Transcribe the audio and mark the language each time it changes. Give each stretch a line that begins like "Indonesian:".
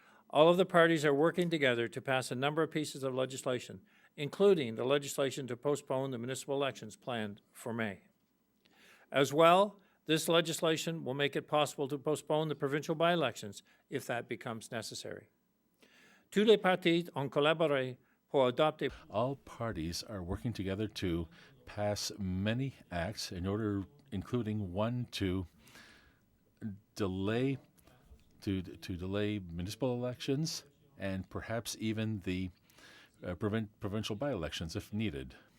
English: All of the parties are working together to pass a number of pieces of legislation, including the legislation to postpone the municipal elections planned for May. As well, this legislation will make it possible to postpone the provincial by-elections if that becomes necessary.
French: Tous les partis ont collaboré pour adopter.
English: All parties are working together to pass many acts in order, including one to delay municipal elections and perhaps even the provincial by-elections if needed.